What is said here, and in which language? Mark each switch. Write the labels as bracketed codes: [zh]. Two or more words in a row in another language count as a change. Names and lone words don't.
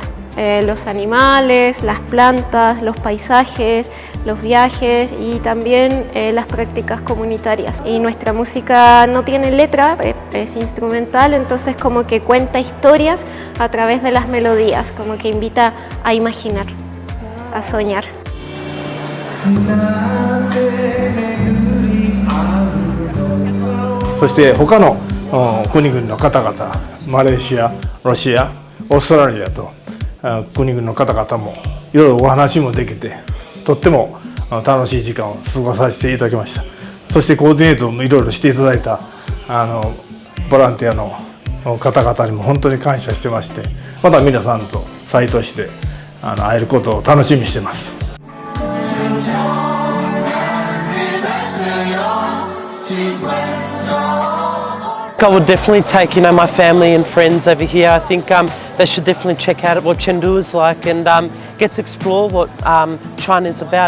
[es] Los animales, las plantas, los paisajes, los viajes y también las prácticas comunitarias. Y nuestra música no tiene letra, es instrumental, entonces como que cuenta historias a través de las melodías, como que invita a imaginar, a soñar. [ja] そして他の国々の方々、マレーシア、ロシア、オーストラリアと国々の方々もいろいろお話もできて、とっても楽しい時間を過ごさせていただきました。そしてコーディネートもいろいろしていただいたボランティアの方々にも本当に感謝してまして、また皆さんと再都市で会えることを楽しみにしています。 [en] I would definitely take, my family and friends over here. I think they should definitely check out what Chengdu is like and get to explore what China is about.